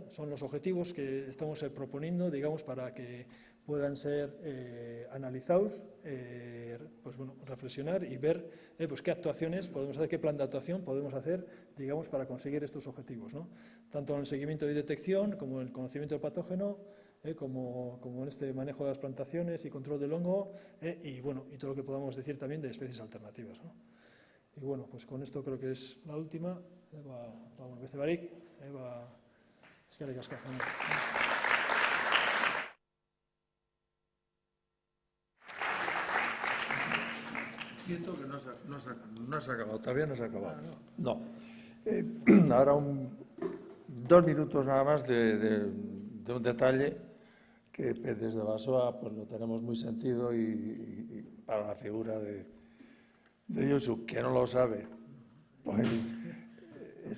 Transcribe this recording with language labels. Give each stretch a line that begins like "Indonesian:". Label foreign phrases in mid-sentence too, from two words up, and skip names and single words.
Spanish: Son los objetivos que estamos proponiendo, digamos, para que puedan ser analizados, pues bueno, reflexionar y ver pues qué actuaciones podemos hacer, qué plan de actuación podemos hacer, digamos, para conseguir estos objetivos, ¿no? Tanto en el seguimiento y detección, como en el conocimiento del patógeno, como en este manejo de las plantaciones y control del hongo, y bueno, y todo lo que podamos decir también de especies alternativas, ¿no? Y bueno, pues con esto creo que es la última.
Basque: Beste barik, eskerrik asko.
Spanish: Quieto que no has acabado, todavía no has acabado. No. Ahora 2 minutos nada más de un detalle que desde Basoa pues lo tenemos muy sentido y para la figura de Josu, que no lo sabe, pues es